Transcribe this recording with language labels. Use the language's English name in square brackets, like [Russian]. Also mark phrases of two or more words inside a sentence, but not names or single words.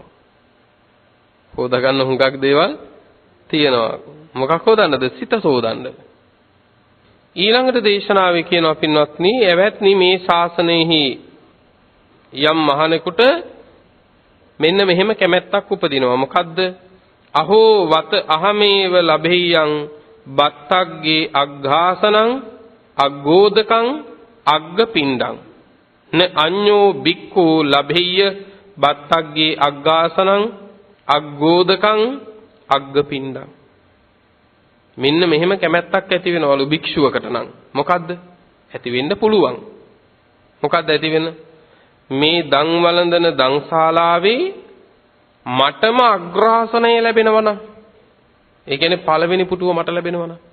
[Sinhala] හොදගන්න හුඟක් දේවල් තියෙනවා. මොකක් හොදන්නද? සිත සෝදන්න. ඊළඟට දේශනාවේ කියනවා පින්වත්නි, එවත්නි මේ ශාසනයෙහි යම් මහණෙකුට මෙන්න මෙහෙම කැමැත්තක් උපදිනවා. මොකද්ද? [Pali] අහෝ වත අහමේව ලැබෙයං බත්තග්ගේ අග්ඝාසනං අග්ගෝදකං අග්ගපිණ්ඩං න අඤ්ඤෝ බික්ඛෝ ලැබෙය්‍ය බත්තග්ගේ අග්ඝාසනං අග්ගෝදකං අග්ගපිණ්ඩං. [Sinhala] මෙන්න මෙහෙම කැමැත්තක් ඇති වෙනවලු භික්ෂුවකට නම්. මොකද්ද? ඇති වෙන්න පුළුවන්. මොකද්ද ඇති වෙන? මේ දන් වළඳන දන්ශාලාවේ මටම අග්‍රාසනය ලැබෙනවනම්, ඒ කියන්නේ පළවෙනි පුටුව මට ලැබෙනවනම්,